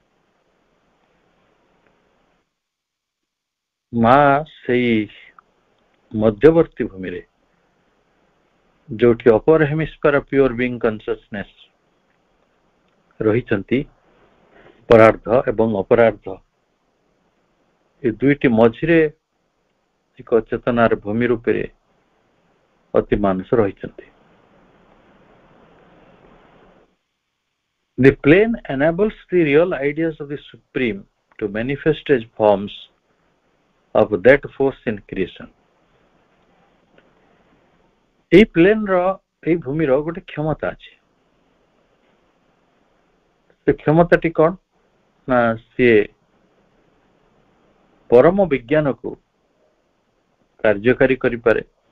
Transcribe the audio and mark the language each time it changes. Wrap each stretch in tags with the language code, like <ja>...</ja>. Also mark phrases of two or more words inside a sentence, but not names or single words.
<or>ମା ସେଇ ମଧ୍ୟବର୍ତ୍ତୀ ଭୂମିରେ, ଯୋଉଠି ଅପର</or> <en>hemisphere pure being consciousness</en> <or>ରହିଛନ୍ତି, ପରାର୍ଧ ଏବଂ ଅପରାର୍ଧ, ଏ ଦୁଇଟି ମଝିରେ ଏକ ଚେତନାର ଭୂମି ରୂପରେ ଅତି ମାନସ ରହିଛନ୍ତି।</or> <en>The plane enables the real ideas of the Supreme to manifest as forms of that force in creation.</en> <or>এই ପ୍ଲେନ୍ର, এই ଭୂମିର ଗୋଟେ କ୍ଷମତା ଅଛି। ସେ କ୍ଷମତାଟି କଣ ନା, ସିଏ ପରମ ବିଜ୍ଞାନକୁ କାର୍ଯ୍ୟକାରୀ କରିପାରେ।</or>